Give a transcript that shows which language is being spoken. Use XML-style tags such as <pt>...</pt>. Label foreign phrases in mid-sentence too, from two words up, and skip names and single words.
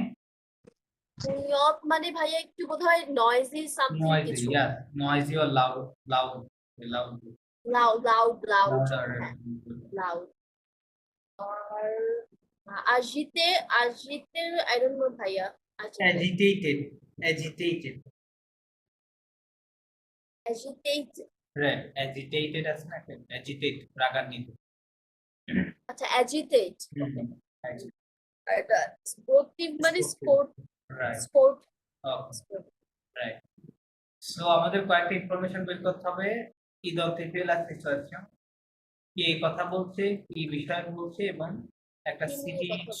<bn>নিয়ত মানে ভাইয়া একটু বোধহয়</bn> <en>noisy something</en> <bn>নয়েজি, কিছু।</bn> <en>yeah, noisy or loud, loud, loud, loud loud loud লাউড,</en> <bn>লাউড। আর আজিতে, আজিতে</bn> <en>I don't know</en> <bn>ভাইয়া। আজিতে</bn> <en>agitated, agitated, এজিটেট। right, agitated</en> <bn>আছে না, agitate, রাগান্বিত। আচ্ছা এজিটেট। হুম, এটা স্পোর্টিভ মানে স্পোর্ট, রাইট, স্পোর্ট। রাইট। সো আমাদের কয়েকটা ইনফরমেশন বের করতে হবে।</bn> <fr>identifier la situation,</fr> <bn>কে কথা বলছে, কি বিষয় বলছে, এবং একটা কি নিয়ে সিটি কথা বলছে।</bn>